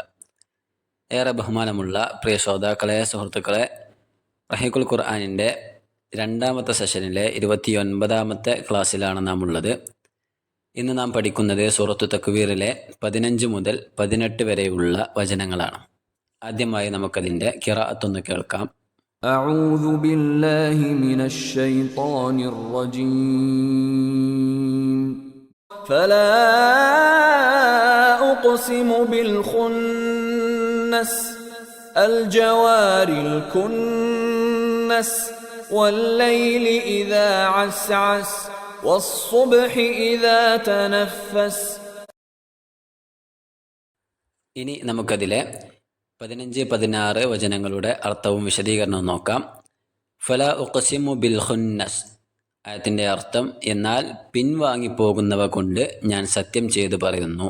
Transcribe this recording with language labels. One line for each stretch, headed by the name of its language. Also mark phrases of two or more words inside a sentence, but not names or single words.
Malayalam: ഏറെ ബഹുമാനമുള്ള പ്രിയ ശ്രോതാക്കളെ, സുഹൃത്തുക്കളെ, റഹീഖുൽ ഖുർആനിൻ്റെ രണ്ടാമത്തെ സെഷനിലെ 29ാമത്തെ ക്ലാസ്സിലാണ് നാം ഉള്ളത്. ഇന്ന് നാം പഠിക്കുന്നത് സൂറത്തു തക്വീറിലെ 15 മുതൽ 18 വരെയുള്ള വചനങ്ങളാണ്. ആദ്യമായി നമുക്കതിൻ്റെ ഖിറാഅത്തൊന്ന് കേൾക്കാം.
Arabic: أعوذ بالله من الشيطان الرجيم فلا أقسم بالخنس الجوار الكنس والليل إذا عسعس والصبح إذا تنفس.
Malayalam: ഇനി നമുക്കതിലെ 15-16 വചനങ്ങളുടെ അർത്ഥവും വിശദീകരണവും നോക്കാം.
Arabic: فلا أقسم بالخنس,
Malayalam: ആയത്തിൻ്റെ അർത്ഥം എന്നാൽ പിൻവാങ്ങിപ്പോകുന്നവ കൊണ്ട് ഞാൻ സത്യം ചെയ്തു പറയുന്നു.